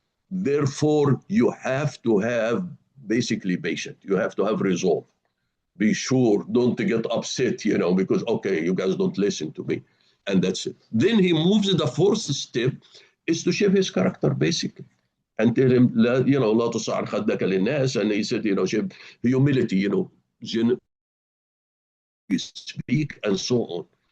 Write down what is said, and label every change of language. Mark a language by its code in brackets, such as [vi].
[en] Therefore, you have to have basically patient. You have to have resolve. Be sure, don't get upset, because, okay, you guys don't listen to me. And that's it. Then he moves to the fourth step, is to shape his character, basically. And tell him, [ar] لا تصعر خدك للناس. [en] And he said, shape humility, speak and so on.